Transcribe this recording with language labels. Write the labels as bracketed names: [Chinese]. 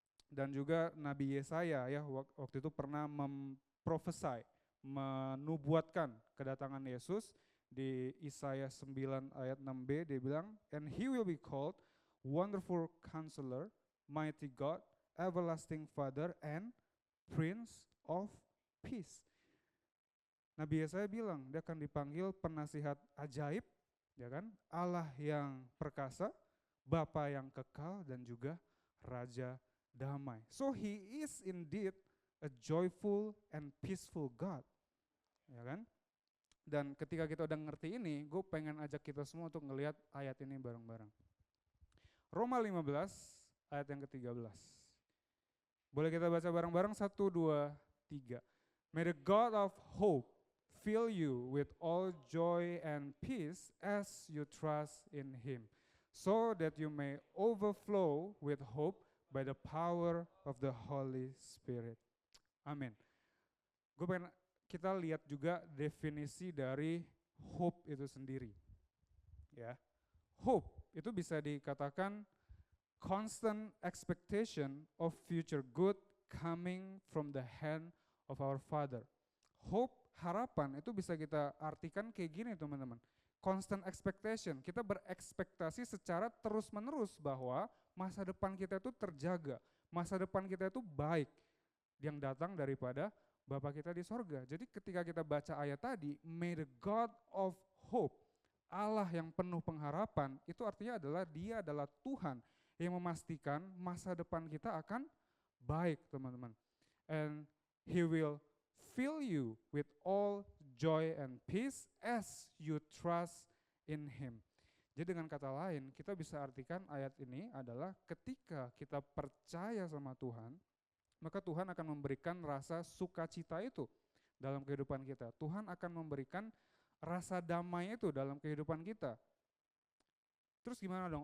[Indonesian] Dan juga Nabi Yesaya ya waktu itu pernah memprofesai, menubuatkan kedatangan Yesus di Yesaya 9 ayat 6b dia bilang [English] and he will be called Wonderful Counselor, Mighty God, Everlasting Father and Prince of Peace. [Indonesian] Nabi Yesaya bilang dia akan dipanggil penasihat ajaib, ya kan? Allah yang perkasa, Bapa yang kekal dan juga Raja damai. [English] So he is indeed a joyful and peaceful God. [Indonesian] Ya kan? Dan ketika kita udah ngerti ini, gue pengen ajak kita semua untuk ngelihat ayat ini bareng-bareng. Roma 15 ayat yang ke-13. Boleh kita baca bareng-bareng 1, 2, 3. [English] May the God of hope fill you with all joy and peace as you trust in him, so that you may overflow with hope by the power of the Holy Spirit. [Indonesian] Amin. Gue pengen kita lihat juga definisi dari hope itu sendiri. [English] Ya. [Indonesian] Hope itu bisa dikatakan [English] constant expectation of future good coming from the hand of our Father. [Indonesian] Hope, harapan itu bisa kita artikan kayak gini teman-teman. Constant expectation, kita berekspektasi secara terus-menerus bahwa masa depan kita itu terjaga, masa depan kita itu baik yang datang daripada Bapa kita di sorga. Jadi ketika kita baca ayat tadi, [English] may the God of hope, [Indonesian] Allah yang penuh pengharapan, itu artinya adalah dia adalah Tuhan yang memastikan masa depan kita akan baik teman-teman. [English] And he will fill you with all joy and peace as you trust in him. [Indonesian] Jadi dengan kata lain, kita bisa artikan ayat ini adalah ketika kita percaya sama Tuhan, maka Tuhan akan memberikan rasa sukacita itu dalam kehidupan kita. Tuhan akan memberikan rasa damai itu dalam kehidupan kita. Terus gimana dong?